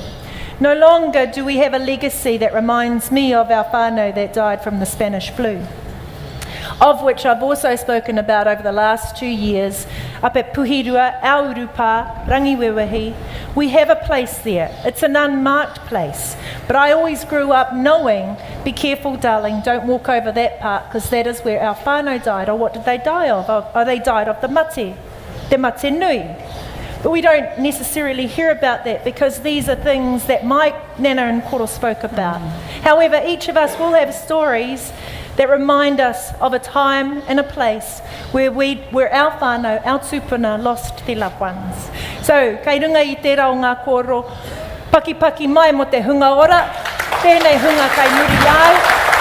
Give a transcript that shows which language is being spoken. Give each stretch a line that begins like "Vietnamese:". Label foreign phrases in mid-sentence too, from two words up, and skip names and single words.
English: No longer do we have a legacy that reminds me of our whānau that died from the Spanish flu, of which I've also spoken about over the last 2 years up at Puhirua, our urupa, Rangiwewahi, We have a place there. It's an unmarked place. But I always grew up knowing, be careful, darling, don't walk over that part, because that is where our whānau died. Or what did they die of? Oh, they died of the mate, the
Māori: mate nui.
English: But we don't necessarily hear about that because these are things that my nana and koro spoke about. However, each of us will have stories that remind us of a time and a place where our whānau, our tupuna, lost their loved ones. So,
Māori: kei runga i te rao ngā koro, paki mai mo te hunga ora, tēnei hunga kai muri au.